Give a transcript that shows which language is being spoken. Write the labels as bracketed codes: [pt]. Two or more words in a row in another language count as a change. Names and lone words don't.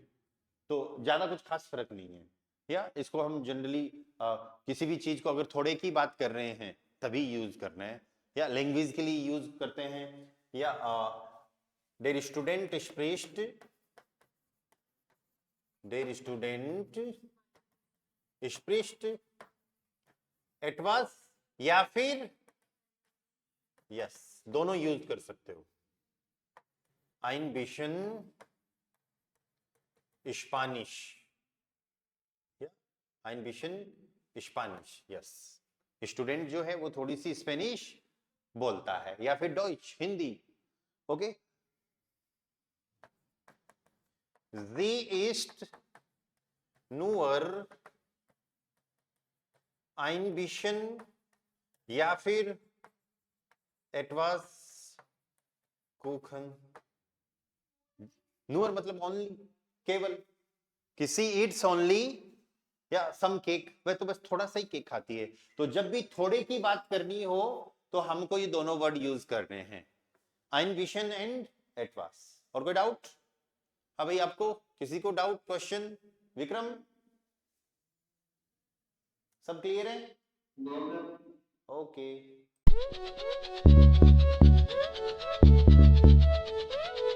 [hi] तो ज्यादा कुछ खास फर्क नहीं है, या इसको हम जनरली किसी भी चीज को अगर थोड़े की बात कर रहे हैं तभी यूज करना है, या लैंग्वेज के लिए यूज करते हैं, या [de] der Student spricht, der Student spricht etwas, [hi] या फिर यस, दोनों यूज कर सकते हो। [de] ein bisschen Spanisch, ja, ein bisschen Spanisch, yes, [hi] स्टूडेंट जो है वो थोड़ी सी स्पेनिश बोलता है, या फिर डॉइच, हिंदी। ओके, [de] sie ist nur ein bisschen, या फिर etwas kuchen, [hi] नूर मतलब ओनली, केवल, [en] she eats only, [hi] या [en] some cake, [hi] वह तो बस थोड़ा सा ही केक खाती है। तो जब भी थोड़े की बात करनी हो तो हमको ये दोनों वर्ड यूज करने हैं, [de] ein bisschen [hi] एंड एट वास। और कोई डाउट? हाँ भाई, आपको किसी को डाउट, क्वेश्चन? विक्रम, सब क्लियर है? ओके।